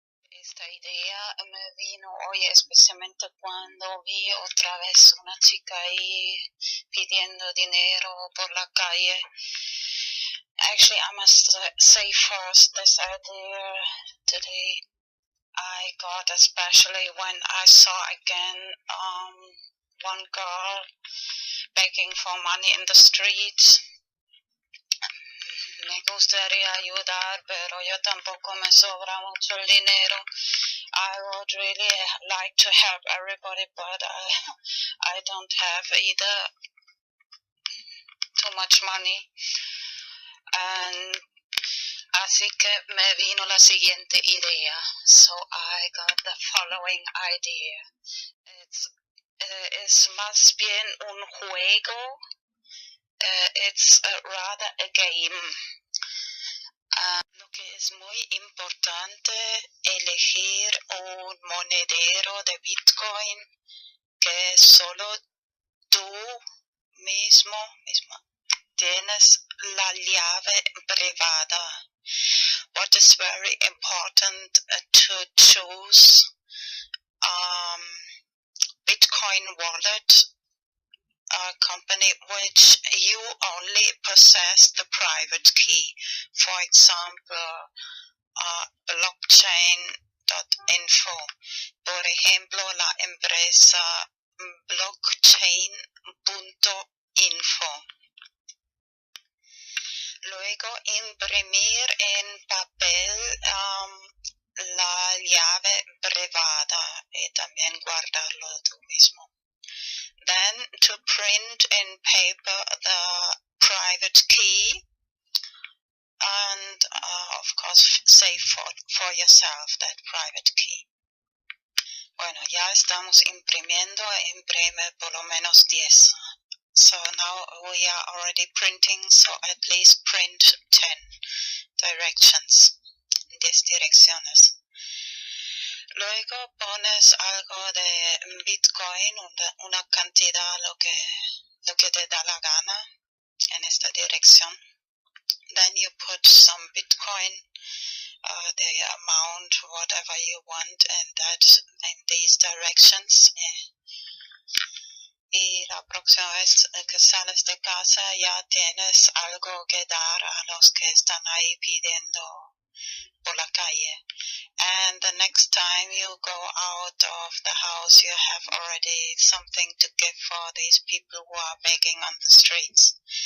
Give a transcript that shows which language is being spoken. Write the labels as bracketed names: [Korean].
[Spanish] Esta idea me vino hoy especialmente cuando vi otra vez una chica ahí pidiendo dinero por la calle. [English] Actually, I must say first, this idea today I got especially when I saw again one girl begging for money in the streets. [Spanish] Me gustaría ayudar, pero yo tampoco me sobra mucho el dinero. [English] I would really like to help everybody, but I don't have either too much money. [Spanish] And así que me vino la siguiente idea. [English] So I got the following idea. [Spanish] Es más bien un juego. [English] It's rather a game. [Spanish] Lo que es muy importante, elegir un monedero de Bitcoin que solo tú misma tienes la llave privada. [English] What is very important to choose Bitcoin wallet company which you only possess the private key. For example, blockchain.info. [Spanish] Por ejemplo, la empresa blockchain.info. Luego, imprimir en papel la llave privada y también guardarlo tú mismo. [English] Then to print in paper the private key and of course save for yourself that private key. [Spanish] Bueno, ya estamos imprimiendo, imprime por lo menos 10. [English] So now we are already printing, so at least print 10 directions, [Spanish] 10 direcciones. Luego pones algo de Bitcoin, una cantidad, lo que te da la gana en esta dirección. [English] Then you put some Bitcoin, the amount, whatever you want, in these directions. [Spanish] Y la próxima vez que sales de casa ya tienes algo que dar a los que están ahí pidiendo por la calle. [English] And the next time you go out of the house, you have already something to give for these people who are begging on the streets.